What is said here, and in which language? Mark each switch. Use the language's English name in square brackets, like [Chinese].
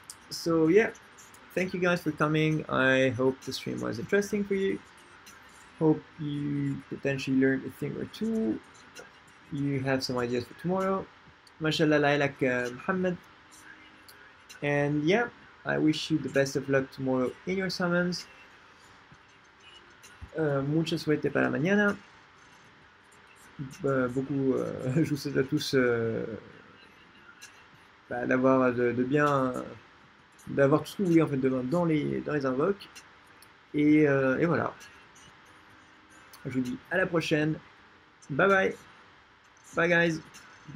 [English] So yeah, thank you guys for coming. I hope the stream was interesting for you. Hope you potentially learned a thing or two. You have some ideas for tomorrow. Mashallah like Muhammad. And yeah, I wish you the best of luck tomorrow in your summons. [Spanish] Mucha suerte para mañana. [French] Beaucoup, je vous souhaite à tous d'avoir de bien, d'avoir tout ce que vous voulez en fait demain dans les invoques. Et voilà. Je vous dis à la prochaine. [English] Bye bye. Bye guys.